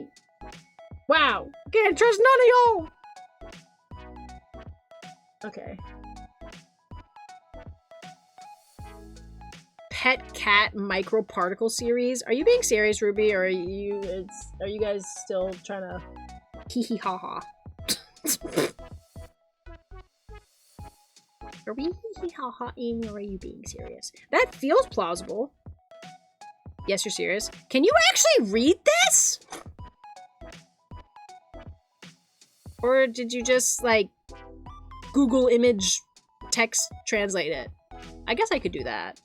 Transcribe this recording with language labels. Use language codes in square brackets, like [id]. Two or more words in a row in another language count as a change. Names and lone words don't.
[en] Wow. Can't trust none of y'all. Okay. Pet cat microparticle series. Are you being serious, Ruby, or are you guys still trying to hee hee ha ha? Are we hee hee ha ha-ing, or are you being serious? That feels plausible. Yes, you're serious. Can you actually read this? Or did you just, like, Google image text translate it? I guess I could do that.